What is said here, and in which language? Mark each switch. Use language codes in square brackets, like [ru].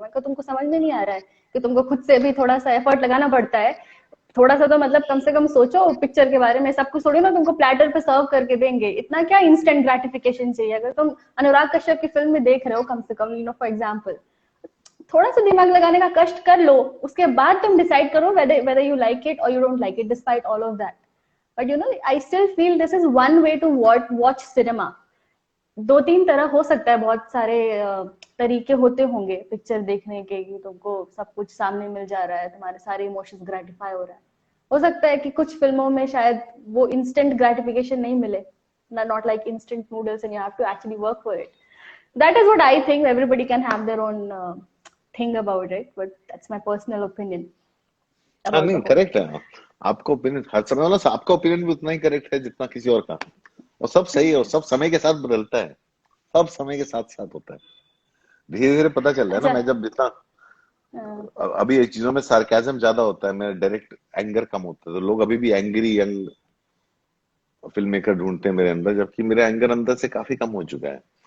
[hi] मैं कहा तुमको समझ में नहीं आ रहा है कि तुमको खुद से भी थोड़ा सा एफर्ट लगाना पड़ता है, थोड़ा सा तो मतलब कम से कम सोचो पिक्चर के बारे में। सब कुछ थोड़ी ना तुमको प्लेटर पे सर्व करके देंगे, इतना क्या इंस्टेंट ग्रेटिफिकेशन चाहिए? अगर तुम अनुराग कश्यप की फिल्म में देख रहे हो, कम से कम फॉर एग्जाम्पल, थोड़ा सा दिमाग लगाने का कष्ट कर लो, उसके बाद तुम डिसाइड करो [en] whether you like it or you don't like it despite all of that. But I still feel this is one way to watch cinema. [hi] दो तीन तरह हो सकता है, बहुत सारे तरीके होते होंगे पिक्चर देखने के, कि तुमको सब कुछ सामने मिल जा रहा है, तुम्हारे सारे इमोशंस ग्रेटिफाई हो रहा है। हो सकता है कि कुछ फिल्मों में शायद वो इंस्टेंट ग्रेटिफिकेशन नहीं मिले, [en] Not like instant noodles and you have to actually work for it. That is what I think. Everybody can have their own thing about it, but that's my personal opinion [hi] हाँ [en] about the [hi] नहीं, [en] whole correct thing. [hi] है। आपका opinion हर समय वाला, आपका opinion भी उतना ही correct है जितना किसी और का। और सब सही है, और सब समय के साथ बदलता है, सब समय के साथ साथ होता है। धीरे धीरे पता चल रहा है ना, अच्छा। मैं जब जितना uh, अभी ये चीजों में सार्केज्म ज्यादा होता है, मेरा डायरेक्ट एंगर कम होता है, तो लोग अभी भी एंग्री यंग फिल्म मेकर ढूंढते हैं मेरे अंदर, जबकि मेरा एंगर अंदर से काफी कम हो चुका है।